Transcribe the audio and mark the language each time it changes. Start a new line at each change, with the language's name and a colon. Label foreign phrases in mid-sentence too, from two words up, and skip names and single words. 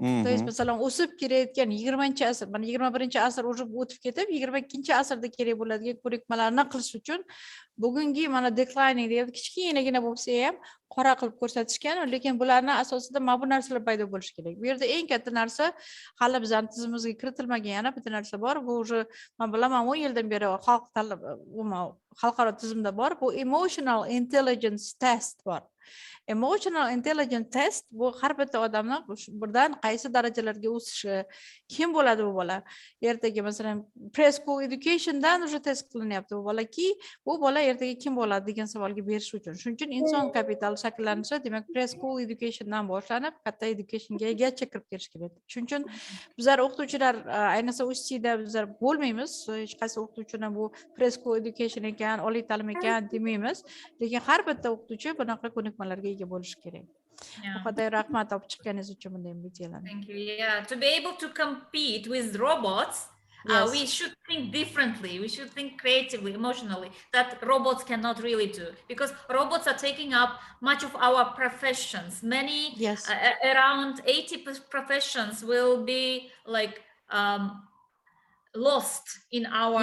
Russian: То есть,
Uzbek: masalan, o'sib kelayotgan 20-asr, mana 21-asr o'tib ketib, 22-asrda kerak bo'ladigan ko'rikmalarni qilish uchun bugungi mana declining deyapti, kichkinagina bo'lsa ham qora qilib ko'rsatishgan, lekin bularning asosida mana bu narsalar paydo bo'lishi kerak. Bu yerda eng katta narsa hali bizning tizimimizga kiritilmagan yana bitta narsa bor. Bu уже men bilaman 10 yildan beri xalqaro tizimda bor. Bu
English: emotional intelligence test
Uzbek: bor.
English: Emotional intelligence test
Uzbek: bu har bitta odamning birdan qaysi darajalarga o'sishi, kim bo'ladi bu bola. Ertaga masalan
English: preschool educationdan
Uzbek: уже test qilinyapti bu bolaki, bu bola ertaga kim bo'ladi degan savolga berish uchun. Shuning uchun inson kapitali shakllanishi, demak
English: preschool educationdan
Uzbek: boshlanib katta educationgacha kirib ketish kerak. Shuning uchun bizlar o'qituvchilar ayniqsa UCTda bizlar bo'lmaymiz. Hech qaysi o'qituvchining bu
English: preschool education
Uzbek: ekan, oliy ta'lim ekan demaymiz. Lekin har bitta o'qituvchi bunaqa ko'nikma ko'nikmalarga ega bo'lishi kerak.
English: Yeah.
Uzbek: Xudoy rahmat olib chiqqaningiz uchun bunday videolarni.
English: Thank you. Yeah, to be able to compete with robots, Yes. we should think differently. We should think creatively, emotionally, that robots cannot really do, because robots are taking up much of our professions. Many, Yes. around 80 professions will be like lost in our